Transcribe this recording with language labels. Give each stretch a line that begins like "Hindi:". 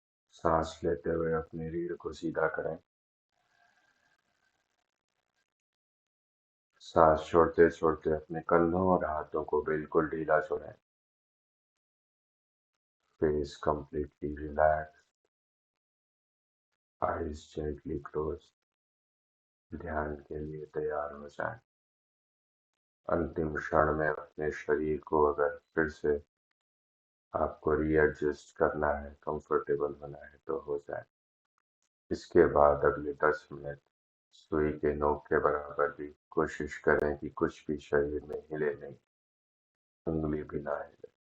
Hindi: सांस लेते हुए अपनी रीढ़ को सीधा करें। सांस छोड़ते छोड़ते अपने कंधों और हाथों को बिल्कुल ढीला छोड़ें।
English: Face completely relaxed, eyes gently closed।
Hindi: ध्यान के लिए तैयार हो जाएं। अंतिम क्षण में अपने शरीर को अगर फिर से आपको रीएडजस्ट करना है, कंफर्टेबल होना है, तो हो जाए। इसके बाद अगले 10 मिनट सुई के नोक के बराबर भी कोशिश करें कि कुछ भी शरीर में हिले नहीं, उंगली भी ना हिले।